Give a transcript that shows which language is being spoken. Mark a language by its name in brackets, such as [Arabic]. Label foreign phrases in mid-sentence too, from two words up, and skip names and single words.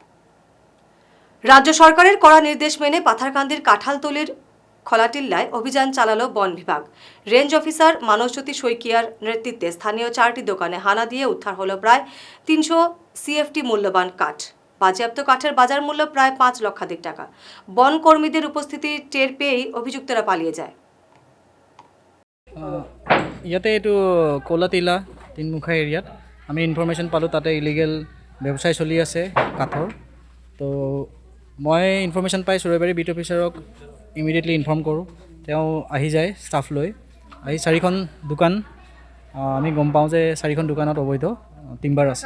[Bangla] রাজ্য সরকারের কড়া নির্দেশ মেনে পাথারকান্দির কাঁঠালতলির খোলাটিল্লায় অভিযান চালালো বন বিভাগ। রেঞ্জ অফিসার মানসজ্যোতি শইকিয়ার নেতৃত্বে স্থানীয় 4টি দোকানে হানা দিয়ে উদ্ধার হলো প্রায় 300 CFT মূল্যবান কাঠ। বাজেয়াপ্ত কাঠের বাজার মূল্য প্রায় 5 লক্ষাধিক টাকা। বন কর্মীদের উপস্থিতি টের পেয়েই অভিযুক্তরা পালিয়ে যায়। [Assamese] ইয়াতে এইটো কলাতিলা 3মুখা এৰিয়াত আমি ইনফৰমেশ্যন পালোঁ তাতে ইলিগেল ব্যৱসায় চলি আছে কাঠৰ। তো মই ইনফৰমেশ্যন পাই চুৰেবাৰী বিট অফিচাৰক [English] immediately inform [Assamese] কৰোঁ। তেওঁ আহি যায় ষ্টাফ লৈ, আহি 4খন দোকান আমি গম পাওঁ যে 4খন দোকানত অবৈধ টিম্বাৰ আছে।